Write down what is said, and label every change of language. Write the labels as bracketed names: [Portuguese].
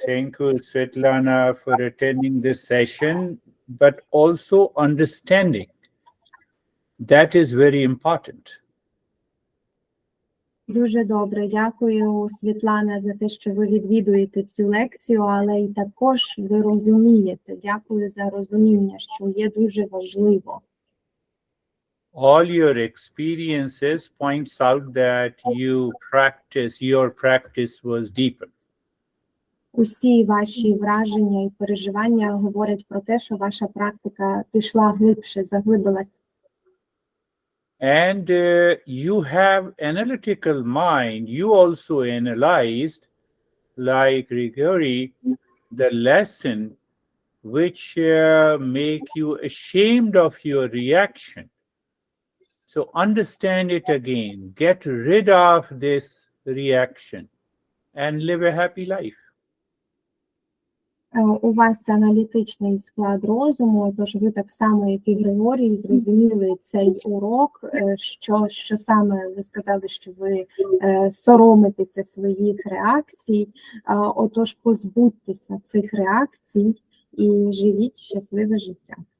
[English] Thank you, Svetlana, for attending this session, but also understanding. That is very important. [Ukrainian] Дуже добре, дякую, Світлана, за те, що ви відвідуєте цю лекцію, але й також ви розумієте. Дякую за розуміння, що є дуже важливо. [English] All your experiences points out that your practice was deeper. [Ukrainian] Усі ваші враження і переживання говорять про те, що ваша практика пішла глибше, заглибилась. [English] And you have analytical mind. You also analyzed, like Grigori, the lesson which make you ashamed of your reaction. So understand it again. Get rid of this reaction and live a happy life. [Ukrainian] У вас аналітичний склад розуму, тож ви так само, як і Григорій, зрозуміли цей урок, що саме ви сказали, що ви соромитеся своїх реакцій, отож позбудьтеся цих реакцій і живіть щасливе життя.